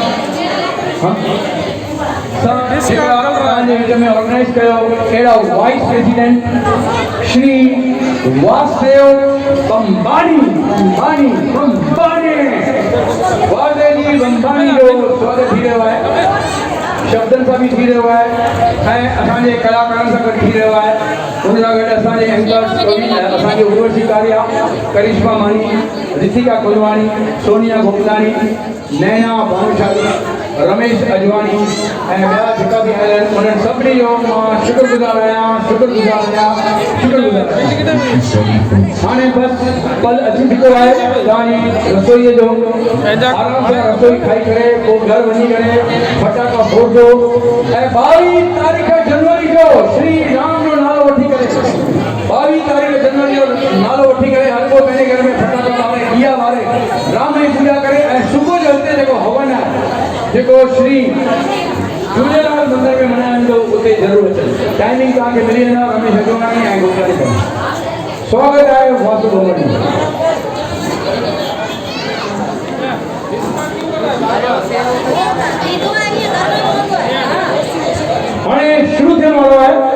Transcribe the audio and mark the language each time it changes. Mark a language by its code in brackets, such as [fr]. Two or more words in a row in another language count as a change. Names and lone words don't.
[sd] में ऑर्गेनाइज कयो अहिड़ा [en] vice president [sd] श्री वासुदेव बंबानी जो स्वागत थी रहियो आहे शब्दन सां बि थी रहियो आहे ऐं असांजे कलाकारनि सां गॾु थी रहियो आहे उन सां गॾु असांजे एंकर असांजे उर्वशी कारिया करिश्मा मानी रितिका कुलवाणी सोनिया गोपलानी नैना भानुशाली रमेश अजवाणी ऐं ॿिया जेका बि आया आहिनि उन्हनि सभिनी जो मां शुक्रगुज़ार आहियां हाणे बसि पल अची चुको आहे तव्हांजी रसोईअ जो आराम सां रसोई खाई करे पोइ घर वञी करे फटाका फोड़जो ऐं 22 तारीख़ जनवरी जो श्री राम जो नालो वठी करे 22 तारीख़ जनवरी जो नालो वठी करे हर को पंहिंजे घर में फटाका वारे दिया वारे राम जी पूजा करे ऐं सुबुह जो हिते जेको हवन आहे जेको श्री झूलेलाल मंदिर में मनाईंदो उते ज़रूरु अचनि टाइमिंग तव्हांखे मिली वेंदा रमेश अजवाणी ऐं गोपाली स्वागत आहे वासु भवन हाणे शुरू थियण वारो आहे